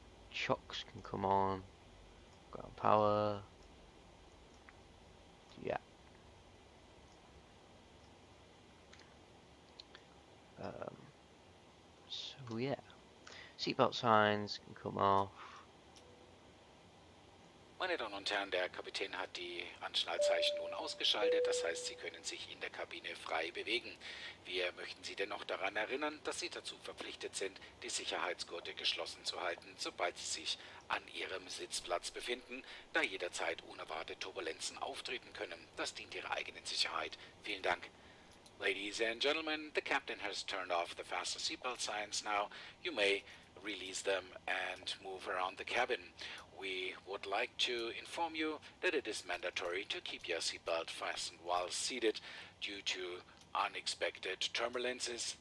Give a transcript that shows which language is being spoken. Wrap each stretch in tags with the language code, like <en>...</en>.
<en>Chocks can come on. Ground power. Yeah. So yeah. Seatbelt signs can come off.</en> <de>Meine Damen und Herren, der Kapitän hat die Anschnallzeichen nun ausgeschaltet, das heißt, Sie können sich in der Kabine frei bewegen. Wir möchten Sie dennoch daran erinnern, dass Sie dazu verpflichtet sind, die Sicherheitsgurte geschlossen zu halten, sobald Sie sich an Ihrem Sitzplatz befinden, da jederzeit unerwartete Turbulenzen auftreten können. Das dient Ihrer eigenen Sicherheit. Vielen Dank.</de> <en>Ladies and gentlemen, the captain has turned off the fasten seatbelt signs now. You may release them and move around the cabin. We would like to inform you that it is mandatory to keep your seatbelt fastened while seated due to unexpected turbulences.</en>